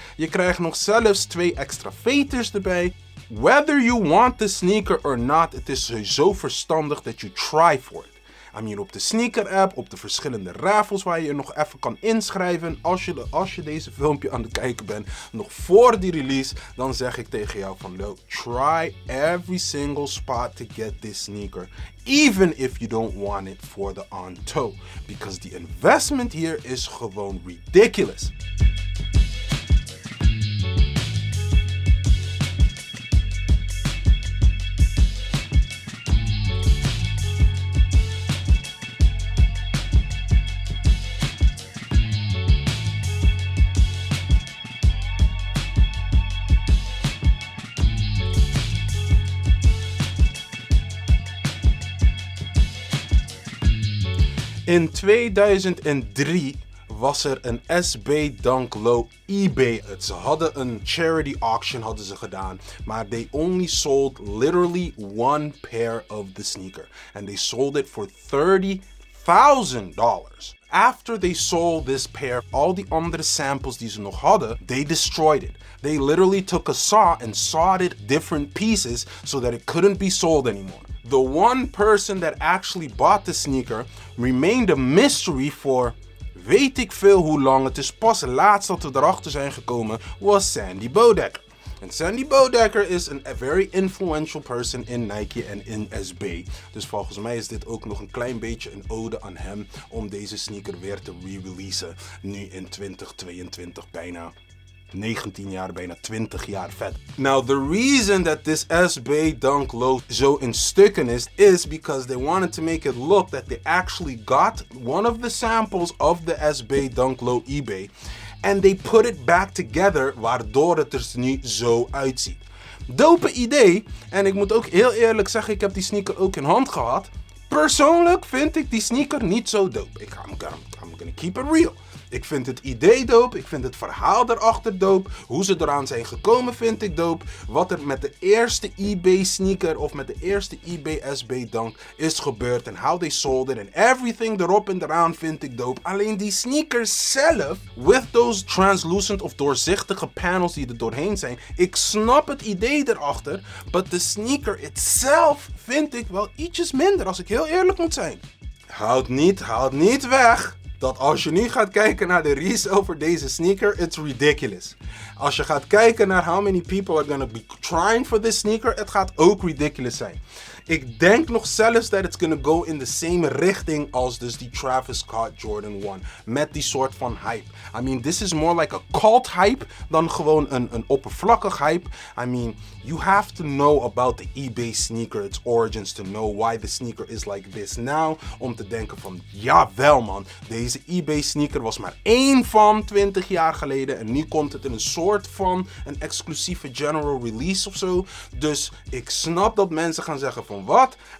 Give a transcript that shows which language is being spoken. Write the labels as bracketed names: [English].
[Dutch] Je krijgt nog zelfs 2 extra veters erbij. [English] Whether you want the sneaker or not, [Dutch] het is sowieso verstandig dat [English] you try for it. I mean, [Dutch] op de sneaker app, op de verschillende raffles waar je je nog even kan inschrijven. Als je deze filmpje aan het kijken bent, nog voor die release, dan zeg ik tegen jou van, [English] no, try every single spot to get this sneaker. Even if you don't want it for the on-toe. Because the investment [Dutch] hier is gewoon [English] ridiculous. [Dutch] In 2003 was er een SB Dunk Low eBay. Ze hadden een charity auction hadden ze gedaan, maar [English] they only sold literally 1 pair of the sneaker. And they sold it for $30,000. After they sold this pair, all the [Dutch] andere [English] samples [Dutch] die ze nog hadden, [English] they destroyed it. They literally took a saw and sawed it different pieces so that it couldn't be sold anymore. The one person that actually bought the sneaker remained a mystery for [Dutch] weet ik veel hoe lang. Het is pas laatst dat we erachter zijn gekomen, was Sandy Bodek. En [English] Sandy Bodecker is a very influential person in Nike [Dutch] en in [English] SB. [Dutch] Dus volgens mij is dit ook nog een klein beetje een ode aan hem om deze sneaker weer te re-releasen. Nu in 2022 bijna. 19 jaar, bijna 20 jaar vet. [English] Now, the reason that this SB Dunk Low [Dutch] zo in stukken [English] is because they wanted to make it look that they actually got one of the samples of the SB Dunk Low eBay and they put it back together, [Dutch] waardoor het er nu zo uitziet. Dope idee. En ik moet ook heel eerlijk zeggen, ik heb die sneaker ook in hand gehad. Persoonlijk vind ik die sneaker niet zo dope. [English] I'm gonna keep it real. [Dutch] Ik vind het idee dope, ik vind het verhaal erachter dope. Hoe ze eraan zijn gekomen vind ik dope. Wat er met de eerste eBay sneaker of met de eerste eBay SB Dunk is gebeurd. En [English] how they sold it [Dutch] en [English] everything [Dutch] erop en eraan vind ik dope. Alleen die sneakers zelf, [English] with those translucent [Dutch] of doorzichtige panels die er doorheen zijn. Ik snap het idee erachter, [English] but the sneaker itself [Dutch] vind ik wel ietsjes minder, als ik heel eerlijk moet zijn. Houd niet weg dat als je nu gaat kijken naar de resale voor deze sneaker, [English] it's ridiculous. [Dutch] Als je gaat kijken naar [English] how many people are gonna be trying for this sneaker, [Dutch] het gaat ook ridiculous zijn. Ik denk nog zelfs dat [English] it's gonna go [Dutch] in de [English] same [Dutch] richting als dus die Travis Scott Jordan 1. Met die soort van [English] hype. I mean, this is more like a cult hype [Dutch] dan gewoon een oppervlakkig [English] hype. I mean, you have to know about the eBay sneaker, its origins, to know why the sneaker is like this now. [Dutch] Om te denken van, jawel man, deze eBay sneaker was maar één van 20 jaar geleden. En nu komt het in een soort van een exclusieve general release of zo. Dus ik snap dat mensen gaan zeggen van, wat?